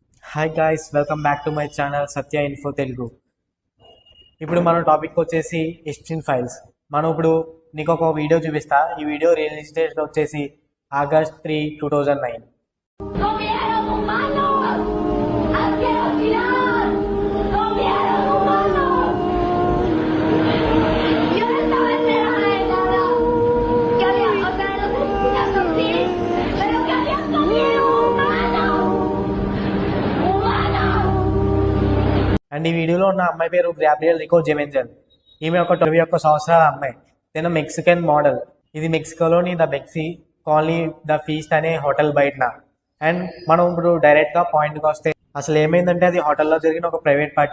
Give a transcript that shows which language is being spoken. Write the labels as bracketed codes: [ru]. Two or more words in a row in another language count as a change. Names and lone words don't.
[en] hi guys, welcome back to my channel [te] సత్య ఇన్ఫో తెలుగు. ఇప్పుడు మన టాపిక్ వచ్చేసి ఎస్టిన్ ఫైల్స్. మనం ఇప్పుడు నీకు ఒక వీడియో చూపిస్తా. ఈ వీడియో [en] release date [te] వచ్చేసి August 3, 2009. [es] ¡Comieron humanos! ¡Asquerosidad! ¡Comieron humanos! Yo no estaba enterada de nada. Que había, o sea, los asesinatos sí, pero que habían comido humanos. ¡Humanos! [te] అండ్ ఈ వీడియోలో ఉన్న అమ్మాయి పేరు గ్రాబ్రియల్ రికో జెమెంజల్. ఈమె ఒక 21 సంవత్సరాల అమ్మాయి. తన [en] Mexican model. [te] ఇది మెక్సికోలోని ద బెక్సీ కాలనీ ద ఫీస్ట్ అనే హోటల్ బయటన. అండ్ మనం ఇప్పుడు డైరెక్ట్ గా పాయింట్కి వస్తే అసలు ఏమైందంటే అది హోటల్లో జరిగిన ఒక [en] private party.